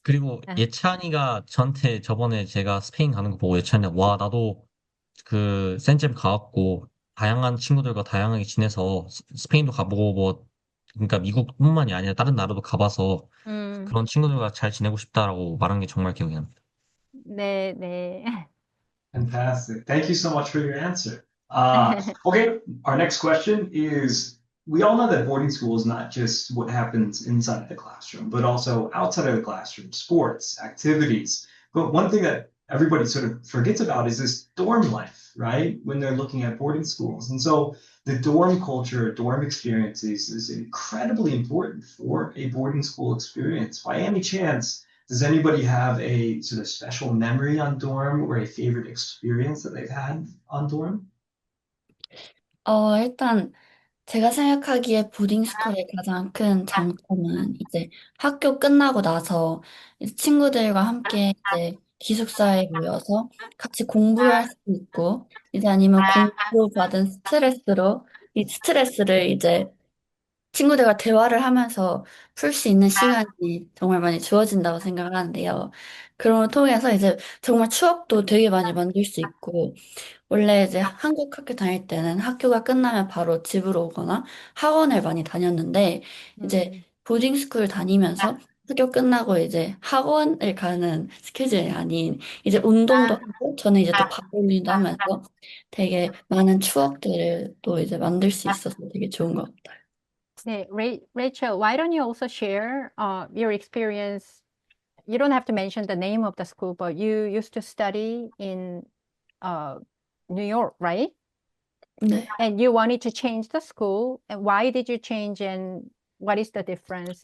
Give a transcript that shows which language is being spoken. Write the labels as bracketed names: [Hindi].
[Korean] 그리고 예찬이가 저한테 저번에 제가 스페인 가는 거 보고 예찬이가 와, 나도 그 센잼 가갖고 다양한 친구들과 다양하게 지내서 스페인도 가보고 그러니까 미국뿐만이 아니라 다른 나라도 가봐서 음, 그런 친구들과 잘 지내고 싶다라고 말한 게 정말 기억이 납니다. 네, 네. [English] Fantastic. Thank you so much for your answer. Okay, our next question is, we all know that boarding school is not just what happens inside the classroom, but also outside of the classroom, sports, activities. But one thing that everybody sort of forgets about is this dorm life, right? When they're looking at boarding schools. And so the dorm culture, dorm experiences is incredibly important for a boarding school experience. By any chance, does anybody have a sort of special memory on dorm or a favorite experience that they've had on dorm? [Korean] 일단 제가 생각하기에 보딩스쿨의 가장 큰 장점은 이제 학교 끝나고 나서 이제 친구들과 함께 이제 기숙사에 모여서 같이 공부를 할 수 있고, 이제 아니면 공부로 받은 이 스트레스를 이제 친구들과 대화를 하면서 풀 수 있는 시간이 정말 많이 주어진다고 생각을 하는데요. 그런 걸 통해서 이제 정말 추억도 되게 많이 만들 수 있고, 원래 이제 한국 학교 다닐 때는 학교가 끝나면 바로 집으로 오거나 학원을 많이 다녔는데, 이제 보딩 스쿨 다니면서 학교 끝나고 이제 학원을 가는 스케줄이 아닌 이제 운동도 하고 저는 이제 또 바이올린도 하면서 되게 많은 추억들을 또 이제 만들 수 있어서 되게 좋은 것 같아요. [English] 네, Rachel, why don't you also share your experience? You don't have to mention the name of the school, but you used to study in New York, right? [Korean] 네. [English] And you wanted to change the school. And why did you change and what is the difference?